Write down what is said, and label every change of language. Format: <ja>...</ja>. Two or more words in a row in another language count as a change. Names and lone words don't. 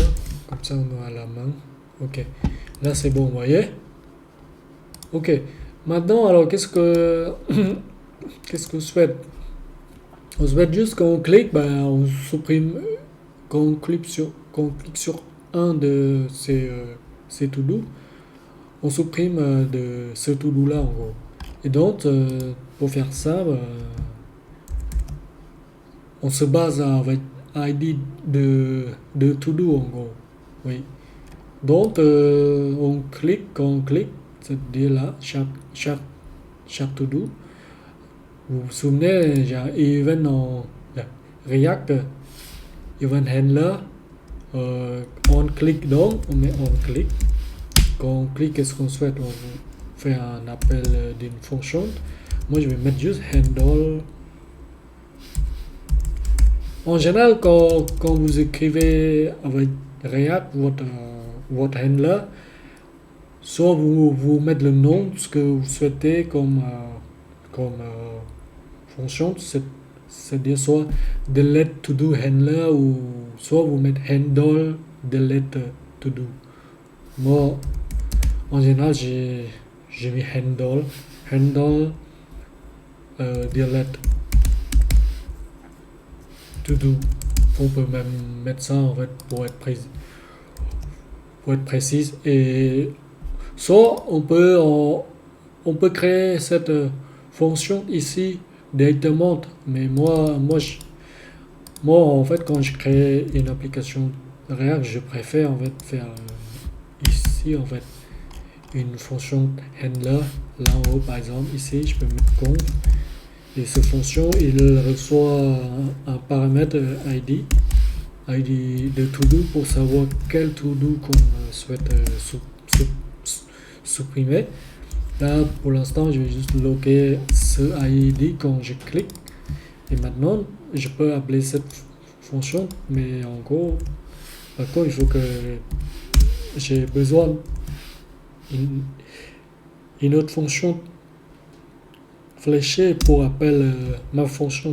<fr>Comme ça, on a la main. Ok. Là, c'est bon, vous voyez? Ok. Maintenant, alors, qu'est-ce que je souhaite? On souhaite juste qu'on clique, ben, on supprime, qu'on clique sur un de ces to-do. On supprime de ce to-do là en gros. Et donc, pour faire ça, on se base avec ID de to-do en gros. Oui. Donc, quand on clique, c'est-à-dire là, chaque to-do. Vous vous souvenez, il y a event en React,</fr> <en>event handler, on click</en> <fr>donc, on met</fr> <en>on click.</en> <fr>Quand on clique, qu'est-ce qu'on souhaite? On fait un appel d'une fonction. Moi, je vais mettre juste handle. En général, quand vous écrivez avec React, votre handler, soit vous mettez le nom de ce que vous souhaitez comme fonction, c'est-à-dire soit</fr> <en>delete to do handler</en> <fr>ou soit vous mettez</fr> <en>handle delete to do.</en> <fr>Moi, en général, j'ai mis</fr> <en>handle delete to do.</en> <fr>On peut même mettre ça en fait pour être précis. Et soit on peut créer cette fonction ici directement, mais moi en fait quand je crée une application React, je préfère en fait faire ici en fait une fonction handler là en haut par exemple. Ici je peux mettre conf et cette fonction il reçoit un paramètre ID de to-do pour savoir quel to-do qu'on souhaite supprimer. Là pour l'instant je vais juste loguer ce ID quand je clique et maintenant je peux appeler cette fonction, mais en gros par contre il faut que j'ai besoin une autre fonction fléchée pour appeler ma fonction.</fr>